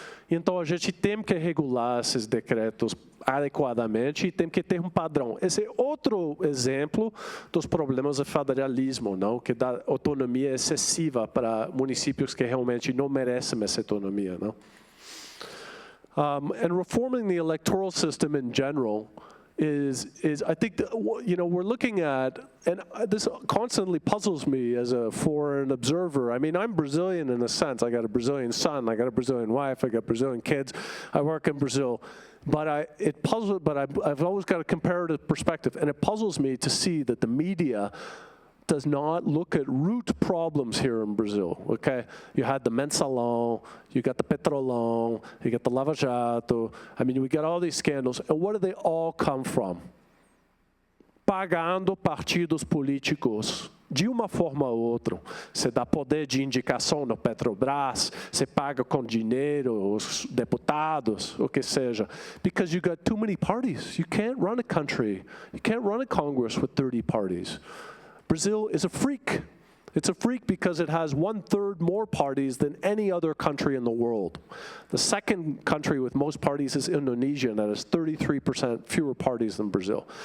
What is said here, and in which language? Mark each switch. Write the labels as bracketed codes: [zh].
[pt] Então, a gente tem que regular esses decretos adequadamente e tem que ter um padrão. Esse é outro exemplo dos problemas do federalismo, não? Que dá autonomia excessiva para municípios que realmente não merecem essa autonomia, não? [en] And reforming the electoral system in general is I think, we're looking at, and this constantly puzzles me as a foreign observer. I mean, I'm Brazilian in a sense. I got a Brazilian son, I got a Brazilian wife, I got Brazilian kids. I work in Brazil. But I've always got a comparative perspective, and it puzzles me to see that the media does not look at root problems here in Brazil, okay? You had the Mensalão, you got the Petrolão, you got the Lava Jato. I mean, we got all these scandals, and what do they all come from? [pt] Pagando partidos políticos. De uma forma ou outra, você dá poder de indicação no Petrobras, você paga com dinheiro os deputados, o que seja. [en] Because you got too many parties. You can't run a country. You can't run a Congress with 30 parties. Brazil is a freak. It's a freak because it has 1/3 more parties than any other country in the world. The second country with most parties is Indonesia, and that has 33% fewer parties than Brazil.